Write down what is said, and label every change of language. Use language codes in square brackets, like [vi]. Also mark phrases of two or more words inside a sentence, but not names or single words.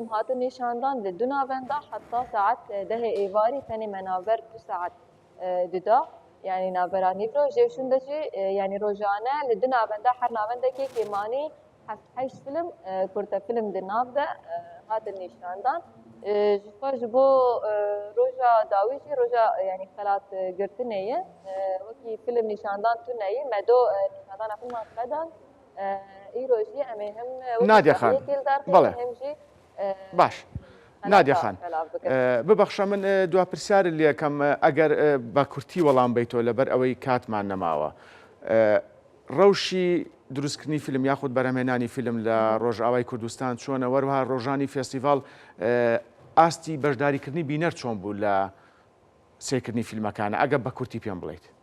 [ku] هاتن نیشاندان لە دو ناوەندا حتا ساعت دهێ ئێواری تەنێ مەناڤەر 2 ساعت ددا یعنی ناوبەرانی ڕۆژێشون دەچێ یعنی ڕۆژانە لە دو ناوەندا هەر ناوەندێکی کێمانی 7 فیلم کورتە فیلم د ناودا هاتن نیشاندان ji bo roja dawî jî roja yanî xelat girtinê ye wekî film nîşandan tuneyê me do nîşandana filma xedan îro jî em ê him [ckb] Nadiya Xan بەڵێ [ku] hem jî [ckb] باش نادیە خان ببەخشە من دوا پرسیارت لێ یەکەم ئەگەر بە کورتی وەڵام بیتەوە لەبەر ئەوەی کاتمان نەماوە ڕەوشی دروستکردنی فیلم یاخود بەرهەمهێنانی فیلم لە ڕۆژئاوای کوردستان چۆنە وەروها ڕۆژانی فێستیڤاڵ ئاستی بەشداریکردنی بینەر چۆن بوو لە سێکردنی فیلمەکانە ئەگە بە کورتی پێم بڵێیت.